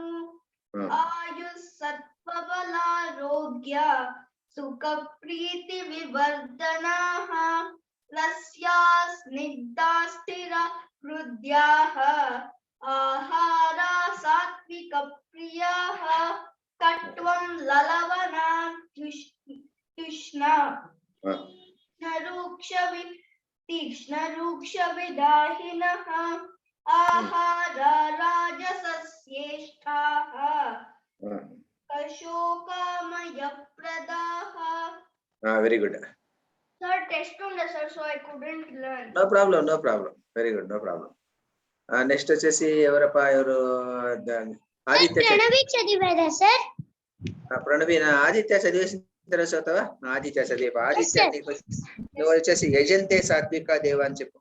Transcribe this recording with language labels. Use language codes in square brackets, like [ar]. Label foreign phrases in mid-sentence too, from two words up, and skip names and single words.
[sa] ఆయుః సత్వబలారోగ్య సుఖ ప్రీతి వివర్ధనాః రస్యా స్నిగ్ధా స్థిర హృద్యాః ఆహారా సాత్విక ప్రియాః కట్వం లలవనా తృష్ణా तीक्ष्णरूक्षविदाहिनः आहारा राजसस्येष्टाः अशोकामयप्रदाः. [en] very good. Sir, test on the sir, so I couldn't learn. no problem, no problem, very good, no problem. [te] నెక్స్ట్ వచ్చేసి ఎవరప్పా, ఎవరు? ఆదిత్య. ప్రణవి చదివారా సార్? ప్రణవి ఆదిత్య చదివేసిన తర్వాత చదువుతావా? ఆదిత్య చదివా. ఆదిత్య నువ్వు వచ్చేసి [sa] యజంతే సాత్విక దేవ [te] అని చెప్పు.